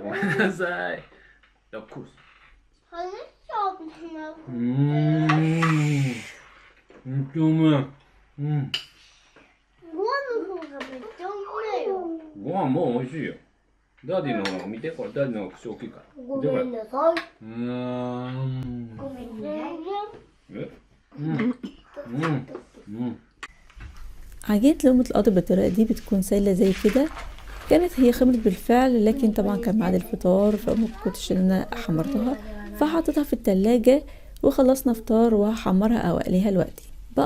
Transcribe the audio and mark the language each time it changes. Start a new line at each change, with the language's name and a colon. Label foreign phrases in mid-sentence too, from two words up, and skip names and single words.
Japanese: ごめんなさい。ダックス。めっちゃうまい。ご飯の方がめっちゃうまいよ。ご飯もう美味しいよ。ダディの方が見て、これダディの方が口大きいから。ごめんなさい。ごめんね。え？
Arabic: عجينة لقمة القطر بالطريقة دي بتكون سايلة زي كده. كانت هي خمرت بالفعل، لكن طبعا كان ميعاد الفطار فما كنتش ان انا حمرتها، فحطيتها في التلاجة وخلصنا فطار وهحمرها او اقليها دلوقتي.